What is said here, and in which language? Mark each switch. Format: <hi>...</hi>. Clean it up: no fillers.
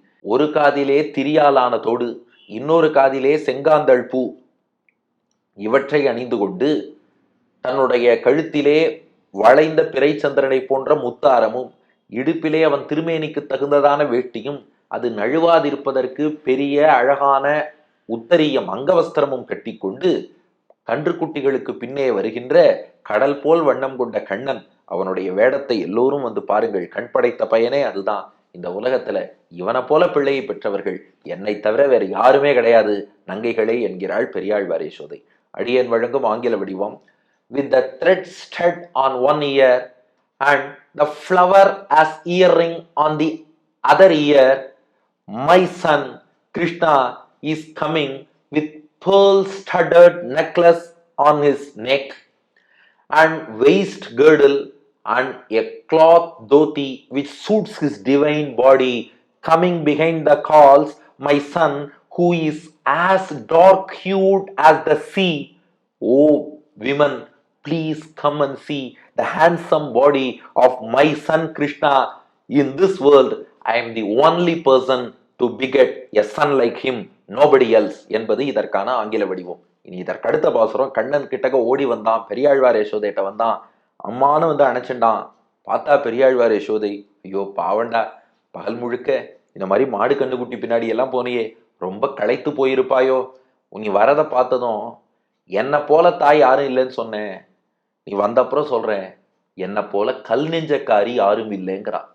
<ta>ஒரு காதிலே திரியாலான தோடு, இன்னொரு காதிலே செங்காந்தள் பூ, இவற்றை அணிந்து கொண்டு தன்னுடைய கழுத்திலே வளைந்த பிறை சந்திரனை போன்ற முத்தாரமும், இடுப்பிலே அவன் திருமேனிக்கு தகுந்ததான வேட்டியும், அது நழுவாதிருப்பதற்கு பெரிய அழகான உத்தரியம் அங்கவஸ்திரமும் கட்டி கொண்டு கன்றுக்குட்டிகளுக்கு பின்னே வருகின்ற கடல் போல் வண்ணம் கொண்ட கண்ணன், அவனுடைய வேடத்தை எல்லோரும் வந்து பாருங்கள், கண் படைத்த பயனே அதுதான். இந்த உலகத்துல இவனை போல பிள்ளையை பெற்றவர்கள் என்னை தவிர வேறு யாருமே கிடையாது நங்கைகளே என்கிறாள் பெரியாழ்வார் யசோதை. அடியன் வழங்கும் ஆங்கில வடிவம்.</ta> <en>With the thread stud on one ear and the flower as earring on the other ear, my son Krishna is coming with pearl-studded necklace on his neck and waist girdle and a cloth dhoti which suits his divine body. Coming behind the calls, my son who is as dark-hued as the sea. Oh women, please come and see the handsome body of my son Krishna. In this world, I am the only person to beget a son like him, nobody else</en> <ta>என்பது இதற்கான ஆங்கில வடிவம். இனி இதற்கடுத்த பாசுரம். கண்ணன் கிட்டக்க ஓடி வந்தான், பெரியாழ்வார் யசோதைட்ட வந்தான், அம்மானு வந்து அணைச்சுண்டான். பார்த்தா பெரியாழ்வார் யசோதை, ஐயோ பாவண்டா, பகல் முழுக்க இந்த மாதிரி மாடு கண்ணுக்குட்டி பின்னாடி எல்லாம் போனியே, ரொம்ப களைத்து போயிருப்பாயோ, நீ வரதை பார்த்ததும் என்னை போல தாய் யாரும் இல்லைன்னு சொன்னேன், நீ வந்தப்புறம் சொல்றேன் என்னை போல கல் நெஞ்சக்காரி யாரும் இல்லைங்கிறான்.</ta>